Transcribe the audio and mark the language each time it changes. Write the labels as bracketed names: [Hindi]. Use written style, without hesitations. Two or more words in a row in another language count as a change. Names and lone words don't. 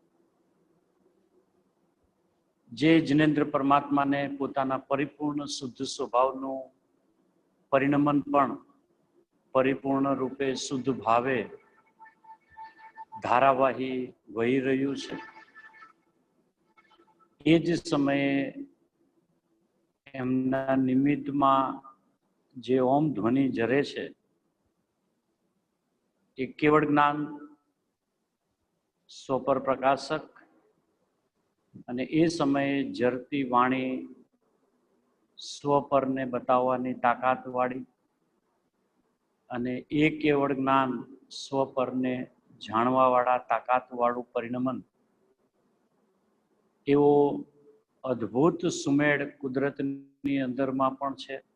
[Gujarati] જે જિનેન્દ્ર પરમાત્મા ને પોતાના પરિપૂર્ણ શુદ્ધ સ્વભાવનુ પરિણમન પણ પરિપૂર્ણ રૂપે શુદ્ધ ભાવે ધારાવાહી વહી રહ્યુ છે। એ જ સમયે એમના નિમિત્તમાં જે ઓમ ધ્વનિ જરે છે એ કેવળ જ્ઞાન સ્વપર પ્રકાશક અને એ સમયે જરતી વાણી સ્વપરને બતાવવાની તાકાતવાળી અને એ કેવળ જ્ઞાન સ્વપરને જાણવાવાળા તાકાતવાળું પરિણમન એવો અદ્ભુત સુમેળ કુદરતની અંદરમાં પણ છે।